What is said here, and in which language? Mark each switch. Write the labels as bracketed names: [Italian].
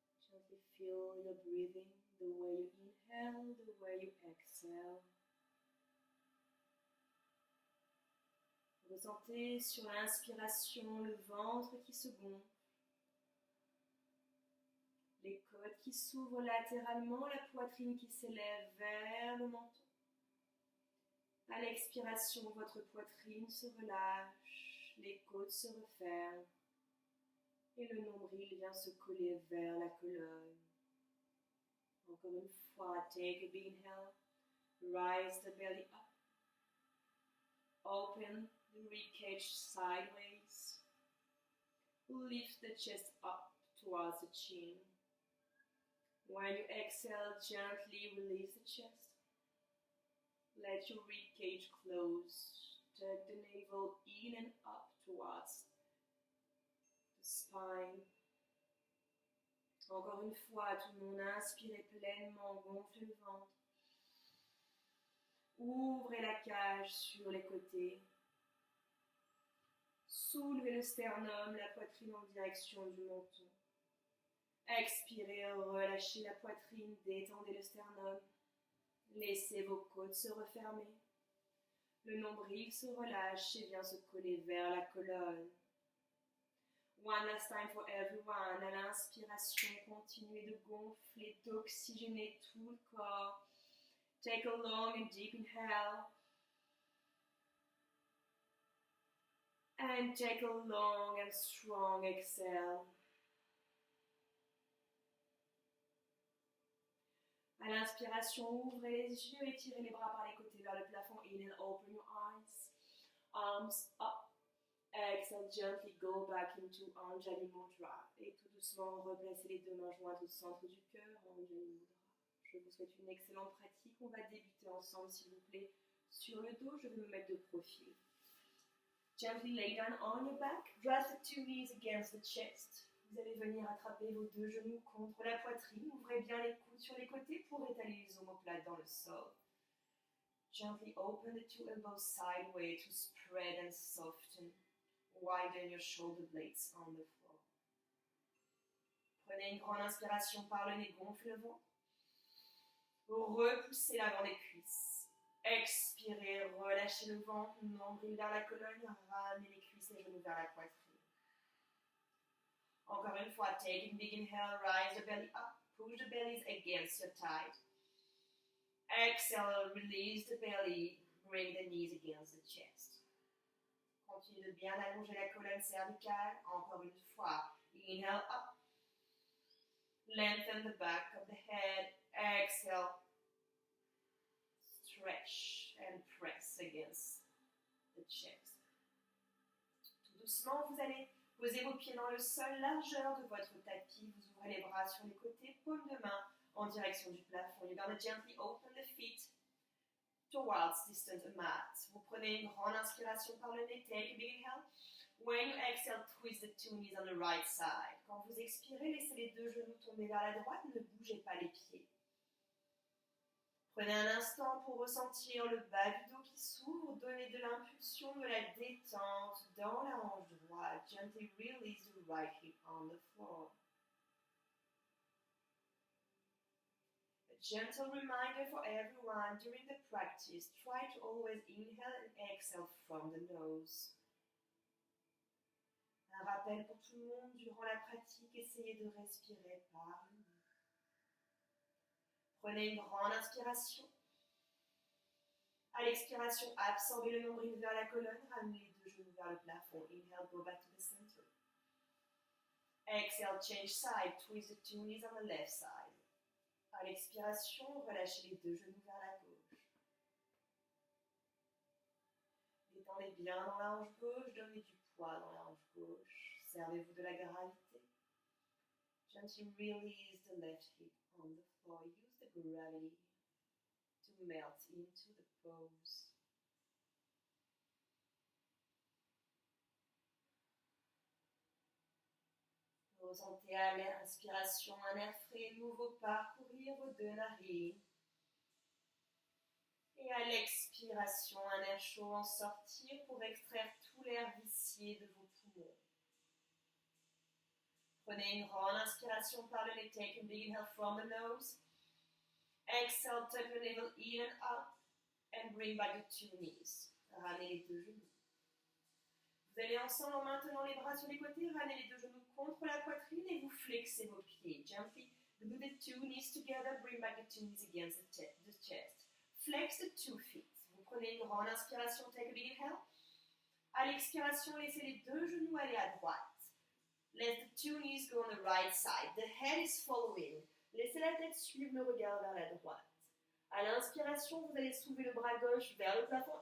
[English] Gently feel your breathing, the way you inhale, the way you exhale. [French] Ressentez sur l'inspiration le ventre qui se gonfle, les côtes qui s'ouvrent latéralement, la poitrine qui s'élève vers le menton. À l'expiration, votre poitrine se relâche, les côtes se referment et le nombril vient se coller vers la colonne. Encore une fois, [English] take a big inhale. Rise the belly up. Open the ribcage sideways. Lift the chest up towards the chin. When you exhale, gently release the chest. Let your ribcage close. Tuck the navel in and up towards the spine. [French] Encore une fois, tout le monde, inspirez pleinement, gonflez le ventre. Ouvrez la cage sur les côtés. Soulevez le sternum, la poitrine en direction du menton. Expirez, relâchez la poitrine, détendez le sternum. Laissez vos côtes se refermer. Le nombril se relâche et vient se coller vers la colonne. [English] One last time for everyone. [French] À l'inspiration, continuez de gonfler, d'oxygéner tout le corps. [English] Take a long and deep inhale. And take a long and strong exhale. [French] À l'inspiration, ouvrez les yeux et tirez les bras par les côtés vers le plafond. [English] Inhale, open your eyes. Arms up. Exhale, gently go back into Anjali Mudra. [French] Et tout doucement, replacez les deux mains jointes au centre du cœur, Anjali Mudra. Je vous souhaite une excellente pratique. On va débuter ensemble, s'il vous plaît, sur le dos. Je vais me mettre de profil. [English] Gently lay down on your back. Press the two knees against the chest. [French] Vous allez venir attraper vos deux genoux contre la poitrine. Ouvrez bien les coudes sur les côtés pour étaler les omoplates dans le sol. [English] Gently open the two elbows sideways to spread and soften. Widen your shoulder blades on the floor. [French] Prenez une grande inspiration par le nez, gonflez le ventre. Repoussez l'avant des cuisses. Expirez, relâchez le ventre, nombril vers la colonne, ramenez les cuisses et genoux vers la poitrine. Encore une fois, [English] take a big inhale, rise the belly up, push the bellies against your thigh. Exhale, release the belly, bring the knees against the chest. [French] Continuez de bien allonger la colonne cervicale. Encore une fois, [English] inhale up. Lengthen the back of the head. Exhale. Stretch and press against the chest. [French] Tout doucement, vous allez poser vos pieds dans le sol, largeur de votre tapis. Vous ouvrez les bras sur les côtés, paume de main en direction du plafond. [English] You're going to gently open the feet towards distant mat. [French] Vous prenez une grande inspiration par le nez. [English] Take a big inhale. When you exhale, twist the two knees on the right side. [French] Quand vous expirez, laissez les deux genoux tomber vers la droite. Ne bougez pas les pieds. Prenez un instant pour ressentir le bas du dos qui s'ouvre. Donnez de l'impulsion, de la détente dans la hanche droite. [English] Gently release the right hip on the floor. A gentle reminder for everyone during the practice. Try to always inhale and exhale from the nose. [French] Un rappel pour tout le monde durant la pratique. Essayez de respirer par le nez. Prenez une grande inspiration. À l'expiration, absorbez le nombril vers la colonne, ramenez les deux genoux vers le plafond. [English] Inhale, go back to the center. Exhale, change side, twist the two knees on the left side. [French] À l'expiration, relâchez les deux genoux vers la gauche. Détendez bien dans la hanche gauche, donnez du poids dans la hanche gauche. Servez-vous de la gravité. [English] Gently release the left hip on the floor. Use the gravity to melt into the pose. [French] Ressentez à l'inspiration un air frais nouveau parcourir vos deux narines. Et à l'expiration, un air chaud en sortir pour extraire tout l'air vicié de vos poumons. Prenez une grande inspiration par le nez. [English] Take a big inhale from the nose. Exhale, tuck the navel in and up. And bring back the two knees. [French] Ramenez les deux genoux. Vous allez ensemble en maintenant les bras sur les côtés. Ramenez les deux genoux contre la poitrine et vous flexez vos pieds. [English] Gently glue the two knees together. Bring back the two knees against the chest. Flex the two feet. [French] Vous prenez une grande inspiration. [English] Take a big inhale. [French] À l'expiration, laissez les deux genoux aller à droite. [English] Let the two knees go on the right side. The head is following. [French] Laissez la tête suivre le regard vers la droite. À l'inspiration, vous allez soulever le bras gauche vers le plafond.